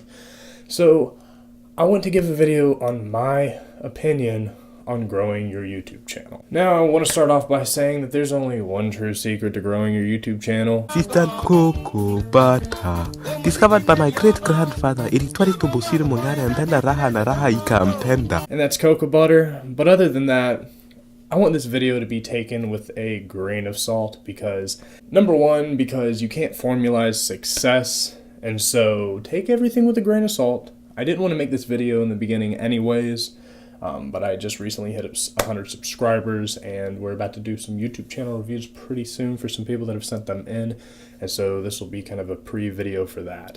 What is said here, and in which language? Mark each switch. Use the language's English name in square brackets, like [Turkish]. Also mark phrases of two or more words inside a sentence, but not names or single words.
[English] So I want to give a video on my opinion on growing your YouTube channel. Now, I want to start off by saying that there's only one true secret to growing your YouTube channel. Instant cocoa butter, discovered by my great-grandfather [Swahili] ilitwali tumbusiri mung'ana mpenda raha na raha ikampenda. [English] And that's cocoa butter. But other than that, I want this video to be taken with a grain of salt because, number one, because you can't formalize success, and so take everything with a grain of salt. I didn't want to make this video in the beginning anyways, but I just recently hit 100 subscribers, and we're about to do some YouTube channel reviews pretty soon for some people that have sent them in, and so this will be kind of a pre-video for that.